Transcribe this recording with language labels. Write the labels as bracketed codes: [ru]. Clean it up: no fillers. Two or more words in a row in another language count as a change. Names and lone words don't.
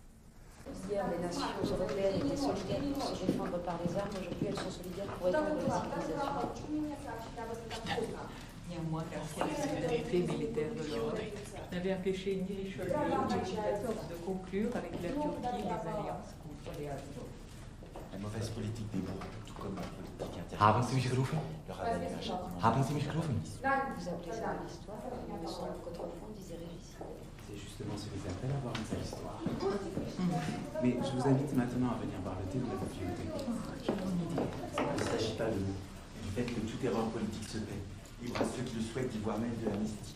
[fr] Hier, les nations européennes étaient solidaires pour se défendre par les armes. Aujourd'hui, elles sont solidaires pour étendre la sécurité. Néanmoins, la solidarité militaire de l'Europe n'avait empêché ni Richelieu ni Louis XIV de conclure avec la Turquie des alliances contre les Habsbourg. La mauvaise politique des Bourbons, tout comme la politique intérieure. [de] Haben Sie mich gerufen? [fr] Leur a valu un châtiment. [de] Haben Sie mich gerufen? [fr] Vous appelez ça l'histoire? Il me semble qu'autrefois on disait régicide. C'est justement ce que j'appelle avoir une sale histoire. Mais je vous invite maintenant à venir boire le thé dans la bibliothèque. Il ne s'agit pas du fait que toute erreur politique se paie. Libre à ceux qui le souhaitent d'y voir même de la mystique.